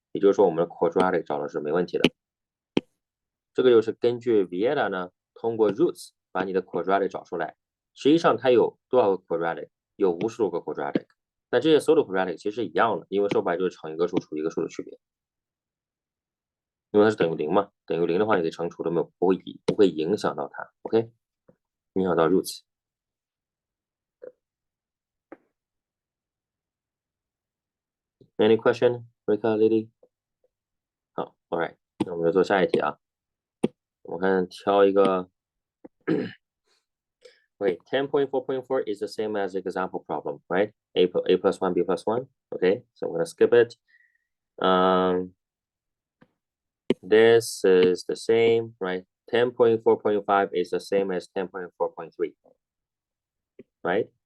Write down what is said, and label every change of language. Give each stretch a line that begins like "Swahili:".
Chinese: 也就是说，我们的 quadratic 找的是没问题的。这个就是根据 Vieta 呢，通过 roots 把你的 quadratic 找出来。实际上它有多少个 quadratic？ 有无数个 quadratic。但这些所有的 quadratic 其实是一样的，因为说白就是乘一个数除一个数的区别。因为它是等于0嘛，等于0的话，你可以乘除都不会影响到它。 OK， 影响到 roots。
English: Any question, Rika, Lily?
Chinese: 好 ，
English: All right，
Chinese: 那我们就做下一题啊。我看挑一个。
English: Wait, 10.4.4 is the same as the example problem, right? A plus 1, B plus 1. Okay, so I'm going to skip it. This is the same, right? 10.4.5 is the same as 10.4.3, right?